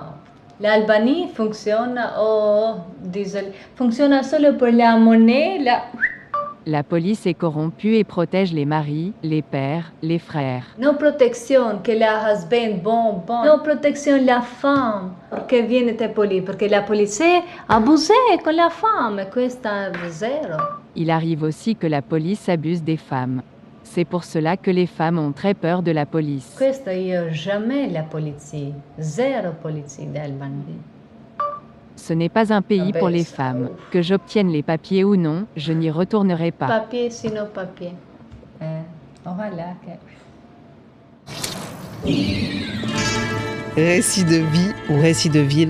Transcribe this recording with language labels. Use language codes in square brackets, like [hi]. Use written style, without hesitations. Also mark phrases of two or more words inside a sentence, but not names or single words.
[fr] L'Albanie fonctionne, désolé, fonctionne seulement pour la monnaie, La police est corrompue et protège les maris, les pères, les frères. Non protection que la husband, bon. Non protection la femme. [it] Perché viene te police? Perché [fr] la police abuse [it] con [fr] la femme. [it] Questa è zero. [fr] Il arrive aussi que la police abuse des femmes. C'est pour cela que les femmes ont très peur de la police. [it] Questo io jamais la polizia. Zero polizia d'Albanie. [fr] Ce n'est pas un pays pour les femmes. Que j'obtienne les papiers ou non, je n'y retournerai pas. Papier, sinon papier. Voilà. Récits de vie ou récits de ville.